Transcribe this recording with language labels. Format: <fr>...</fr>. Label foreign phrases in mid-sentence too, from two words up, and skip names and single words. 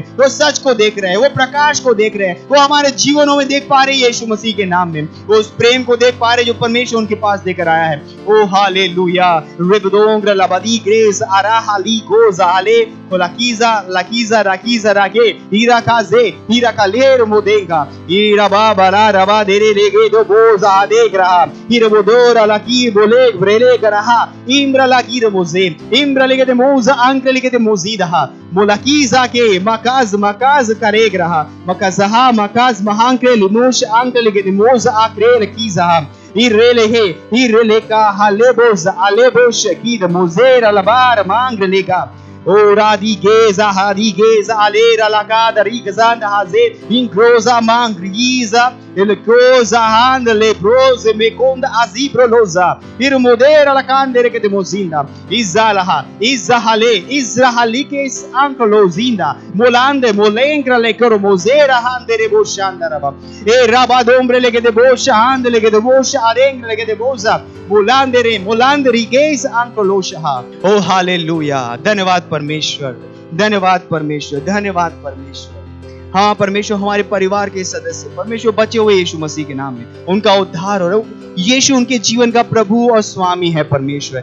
<hi>वो सच को देख रहे हैं, वो प्रकाश को देख रहे हैं, वो हमारे जीवनों में देख पा रहे हैं यीशु मसीह के नाम में। वो उस प्रेम को देख पा रहे जो परमेश्वर उनके पास देकर आया है। ओ हालेलुया। रिबदोंग्र लबदी ग्रेस आरा हाली गोजा हाले लाकीजा लाकीजा राकीजा रागे हीरा काजे हीरा का लेर मोदेगा हीरा बाबा रबा देरे लेगे दो बोजा देख रहा हीरा बोदोरा लाकी बोले ब्रेले करहा इम्रा लाकी मोजे इम्रा लेगे दे मोजा अंक लेगे दे मोजीदा मोलाकीजा के मकाज मकाज करेग रहा मकाजहा मकाज महांके लिमोश अंक लेगे दे मोजा आक्रे लकीजा इरेले का हालेबोज आलेबोश की द मोजेर अलबार मांग लेगा ओ रादी गेजा alera la cada rigazanda hazet incroza mangriza el croza hand le prose meconda azibroloza ir modera la candere che demozinda izalaha izahale izrahalike is anklozinda molande molenkra le cromozera handere boshanda raba e rabadombre le che de bosha hand le che de bosha arengre le che de boza molandere गेस आंकलोशहा। ओ हालेलुया। धन्यवाद परमेश्वर, धन्यवाद परमेश्वर, धन्यवाद परमेश्वर। हाँ परमेश्वर, हमारे परिवार के सदस्य परमेश्वर बचे हुए यीशु मसीह के नाम में, उनका उद्धार हो रहा है। यीशु उनके जीवन का प्रभु और स्वामी है परमेश्वर।</hi>